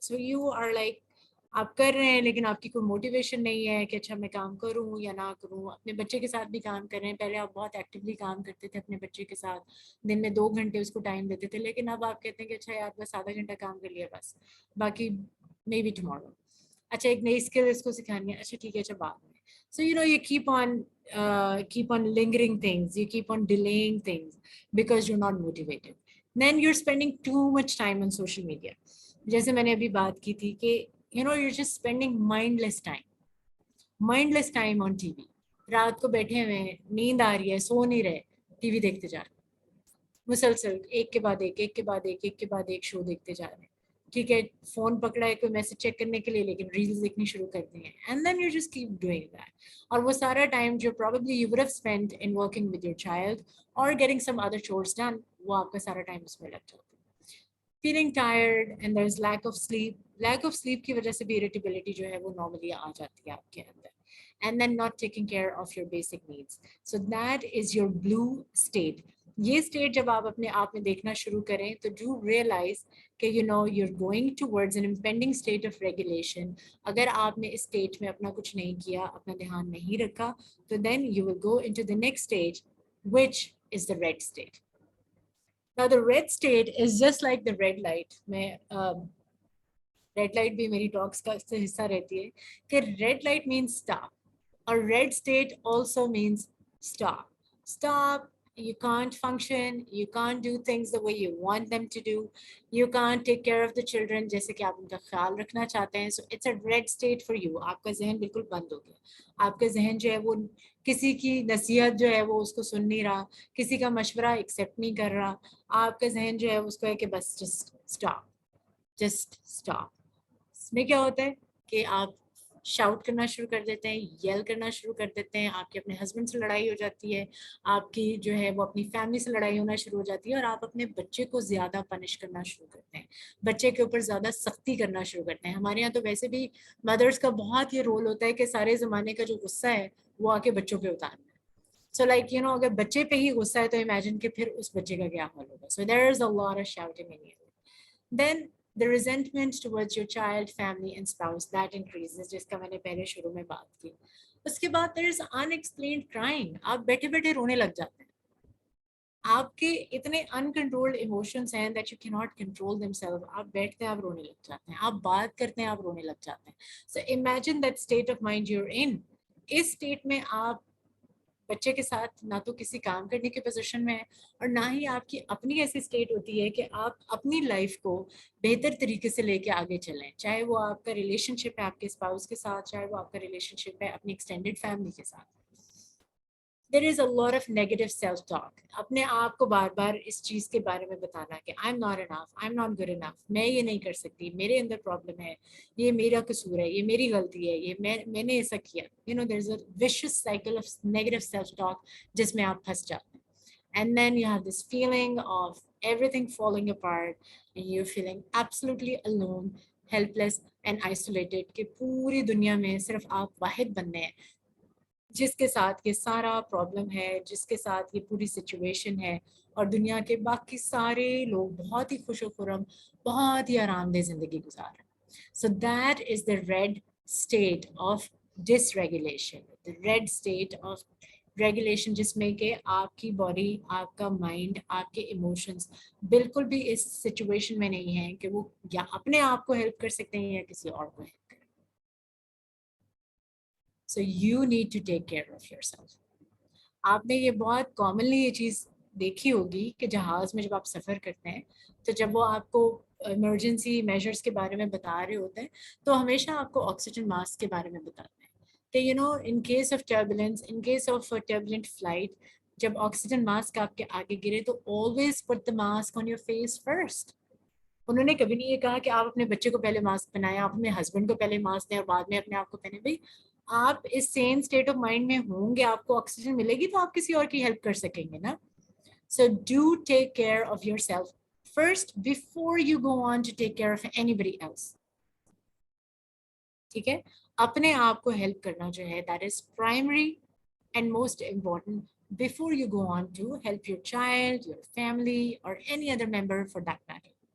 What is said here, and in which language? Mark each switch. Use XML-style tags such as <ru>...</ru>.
<en>so you are like</en> <ur>آپ کر رہے ہیں لیکن آپ کی کوئی موٹیویشن نہیں ہے کہ اچھا میں کام کروں یا نہ کروں. اپنے بچے کے ساتھ بھی کام کر رہے ہیں, پہلے آپ بہت ایکٹیولی کام کرتے تھے اپنے بچے کے ساتھ, دن میں 2 گھنٹے اس کو ٹائم دیتے تھے, لیکن اب آپ کہتے ہیں کہ اچھا یار بس آدھا گھنٹہ کام کر لیا بس, باقی</ur> <en>Maybe tomorrow.</en> <ur>اچھا ایک نئی اسکل اس کو سکھانی ہے, اچھا ٹھیک ہے اچھا بعد میں.</ur> <en>So you know you keep on lingering things, you keep on delaying things because you're not motivated. Then you're spending too much time on social media.</en> <ur>جیسے میں نے ابھی بات کی تھی کہ</ur> <en>you know you're just spending mindless time on TV.</en> <ur>رات کو بیٹھے ہوئے ہیں, نیند آ رہی ہے, سو نہیں رہے, ٹی وی دیکھتے جا رہے ہیں مسلسل, ایک کے بعد ایک, ایک کے بعد ایک, ایک کے بعد ایک شو دیکھتے جا رہے ہیں. ٹھیک ہے, فون پکڑا ہے کوئی میسج چیک کرنے کے لیے, لیکن ریلز دیکھنی شروع کر دی ہیں.</ur> <en>And then you just keep doing that.</en> <ur>اور وہ سارا ٹائم جو</ur> <en>probably you would have spent in working with your child or getting some other chores done,</en> <ur>وہ آپ کا سارا ٹائم اس میں لگ جاتا ہے.</ur> <en>Feeling tired and there is lack of sleep. lack of sleep</en> <ur>کی وجہ سے بھی irritability جو ہے وہ نارملی آ جاتی ہے آپ کے اندر.</ur> <en>And then not taking care of your basic needs. So that is your blue state.</en> <ur>یہ اسٹیٹ جب آپ اپنے آپ میں دیکھنا شروع کریں تو</ur> <en>Do realize کہ you know you are going towards an impending state of regulation.</en> <ur>اگر آپ نے اس اسٹیج میں اپنا کچھ نہیں کیا, اپنا دھیان نہیں رکھا, تو</ur> <en>Then you will go into the next stage which is the red state. Now the red state is just like the red light.</en> <ur>میں ریڈ لائٹ بھی میری ٹاکس کا حصہ رہتی ہے کہ</ur> <en>red light means stop,</en> <ur>اور</ur> <en>Red state also means stop. Stop, you can't function, you can't do things the way you want them to do, you can't take care of the children</en> <ur>جیسے کہ آپ ان کا خیال رکھنا چاہتے ہیں.</ur> <en>So it's a red state for you.</en> <ur>آپ کا ذہن بالکل بند ہو گیا, آپ کا ذہن جو ہے وہ کسی کی نصیحت جو ہے وہ اس کو سن نہیں رہا, کسی کا مشورہ ایکسیپٹ نہیں کر رہا. آپ کا ذہن جو ہے اس کو ہے کہ بس</ur> <en>Just stop, just stop.</en> <ur>اس میں کیا ہوتا ہے کہ آپ شاؤٹ کرنا شروع کر دیتے ہیں, یل کرنا شروع کر دیتے ہیں, آپ کے اپنے ہسبینڈ سے لڑائی ہو جاتی ہے, آپ کی جو ہے وہ اپنی فیملی سے لڑائی ہونا شروع ہو جاتی ہے, اور آپ اپنے بچے کو زیادہ پنش کرنا شروع کرتے ہیں, بچے کے اوپر زیادہ سختی کرنا شروع کرتے ہیں. ہمارے یہاں تو ویسے بھی مدرس کا بہت یہ رول ہوتا ہے کہ سارے زمانے کا جو غصہ ہے وہ آ کے بچوں پہ اتارنا ہے.</ur> <en>so like you know</en> <ur>اگر بچے پہ ہی غصہ ہے تو امیجن کہ پھر اس بچے کا کیا حال ہوگا.</ur> <en>So there is a lot of shouting in you. Then the resentment towards your child, family and spouse that increases,</en> <ur>جس کا میں نے پہلے شروع میں بات کی. اس کے بعد</ur> <en>there is unexplained crying.</en> <ur>آپ بیٹھے بیٹھے رونے لگ جاتے ہیں, آپ کے اتنے uncontrolled emotions ہیں</ur> <en>that you cannot control themselves.</en> <ur>آپ بیٹھتے ہیں, آپ رونے لگ جاتے ہیں, آپ بات کرتے ہیں, آپ رونے لگ جاتے ہیں.</ur> <en>So imagine that state of mind you're in.</en> <ur>اس state میں آپ بچے کے ساتھ نہ تو کسی کام کرنے کے پوزیشن میں ہے, اور نہ ہی آپ کی اپنی ایسی اسٹیٹ ہوتی ہے کہ آپ اپنی لائف کو بہتر طریقے سے لے کے آگے چلیں, چاہے وہ آپ کا ریلیشن شپ ہے آپ کے اسپاؤس کے ساتھ, چاہے وہ آپ کا ریلیشن شپ ہے اپنی ایکسٹینڈیڈ فیملی کے ساتھ.</ur> <en>There is a lot of negative self-talk.</en> <ur>اپنے آپ کو بار بار اس چیز کے بارے میں بتانا کہ</ur> <en>I'm not enough, I'm not good enough,</en> <ur>میں یہ نہیں کر سکتی, میرے اندر پرابلم ہے, یہ میرا قصور ہے, یہ میری غلطی ہے, یہ میں نے ایسا کیا.</ur> <en>You know, there's a vicious cycle of negative self-talk</en> <ur>جس میں آپ پھنس جاتے ہیں.</ur> <en>And then you have this feeling of everything falling apart and you're feeling absolutely alone, helpless and isolated</en> <ur>کہ پوری دنیا میں صرف آپ واحد بننے ہیں جس کے ساتھ یہ سارا پرابلم ہے, جس کے ساتھ یہ پوری سچویشن ہے, اور دنیا کے باقی سارے لوگ بہت ہی خوش و خرم, بہت ہی آرام دہ زندگی گزار رہے ہیں.</ur> <en>so that is the red state of dysregulation, the red state of regulation,</en> <ur>جس میں کہ آپ کی باڈی, آپ کا مائنڈ, آپ کے ایموشنس بالکل بھی اس سچویشن میں نہیں ہیں کہ وہ یا اپنے آپ کو ہیلپ کر سکتے ہیں یا کسی اور کو ہیلپ کریں.</ur> <en>So you need to take care of yourself.</en> <ur>آپ نے یہ بہت کامنلی یہ چیز دیکھی ہوگی کہ جہاز میں جب آپ سفر کرتے ہیں تو جب وہ آپ کو ایمرجنسی میجرز کے بارے میں بتا رہے ہوتے ہیں تو ہمیشہ آپ کو آکسیجن ماسک کے بارے میں بتاتے ہیں کہ</ur> <en>you know in case of turbulence, in case of turbulent flight,</en> <ur>جب آکسیجن ماسک آپ کے آگے گرے تو</ur> <en>Always put the mask on your face first.</en> <ur>انہوں نے کبھی نہیں یہ کہا کہ آپ اپنے بچے کو پہلے ماسک پہنائیں, آپ اپنے ہسبینڈ کو پہلے ماسک دیں اور بعد میں اپنے آپ کو پہنیں. بھائی آپ اس سیم اسٹیٹ آف مائنڈ میں ہوں گے, آپ کو آکسیجن ملے گی تو آپ کسی اور کی ہیلپ کر سکیں گے نا.</ur> <en>So do take care of yourself first before you go on to take care of anybody else.</en> <ur>ٹھیک ہے, اپنے آپ کو ہیلپ کرنا جو ہے</ur> <en>That is primary and most important before you go on to help your child, your family or any other member for that matter.</en>